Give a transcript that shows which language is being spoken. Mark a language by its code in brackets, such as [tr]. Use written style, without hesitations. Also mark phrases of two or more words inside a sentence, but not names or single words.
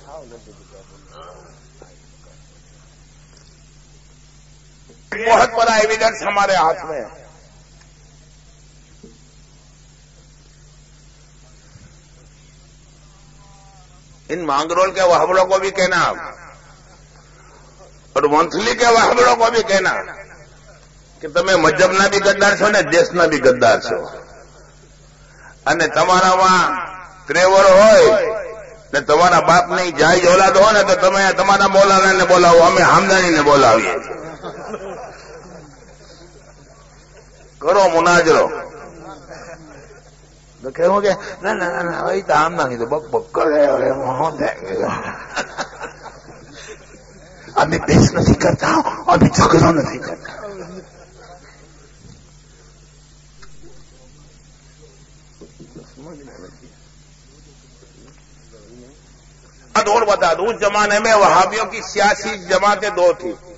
[ur] بہت بڑا ایویڈنس ہمارے ہاتھ میں ہے. ان مانگرول کے وہابڑوں کو بھی کہنا اور ونتھلی کے وہابڑوں کو بھی کہنا کہ تمہیں [gu] મજબના بھی ગદ્દાર છો ને દેશના भी ગદ્દાર છો, અને તમારામાં ત્રેવર હોય ને તમારા બાપની જાયજ ઓલાદ હોય ને તો તમે તમારા મૌલાનાને બોલાવો, અમે હામદાનીને બોલાવીએ. કરો મુનાજરો. [ur] تو کہو گے نہ وہی تو ہم نہیں تو بک بک کر رہے ابھی پیش نہیں کرتا ہوں, ابھی جھگڑا نہیں کرتا. اور بتا دوں, اس زمانے میں وہابیوں کی سیاسی جماعتیں دو تھی.